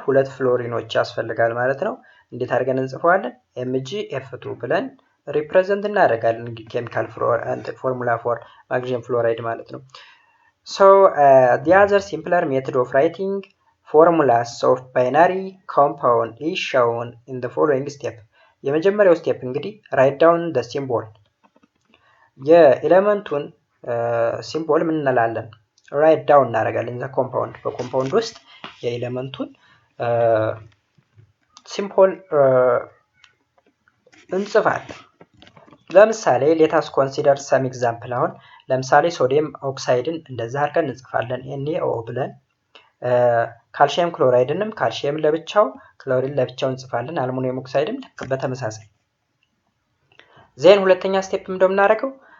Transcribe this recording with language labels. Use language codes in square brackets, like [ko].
[am] 2 ፍሎሪኖች ያስፈልጋል ማለት ነው። እንዴት አድርገን እንጽፈዋለን? [en] MgF2 [am] ብለን ሪፕሬዘንት እናደርጋለን ኬሚካል ፎርሙላ ፎር ማግኔዥየም ፍሎራይድ ማለት ነው። [en] So the other simpler method of writing formulas of binary compound is shown in the following step. [am] የመጀመሪያው ስቴፕ እንግዲህ [en] write down the symbol [am] የኤሌመንቱን ሲምቦል ምን እንላለን? write down እናደርጋለን the compound በኮምፓውንድ ውስጥ የኤሌመንቱን ሲምቦል እንጽፋለን። ለምሳሌ [en] let us consider some example [am] አሁን ለምሳሌ ሶዲየም ኦክሳይድን እንደዛ አድርገን እንጽፋለን NaO ብለን ካልሲየም ክሎራይድንም ካልሲየም ለብቻው ክሎሪን ለብቻው እንጽፋለን። አልሙኒየም ኦክሳይድም በተመሳሳይ ዜን ሁለተኛ ስቴፕ እንደምናደርገው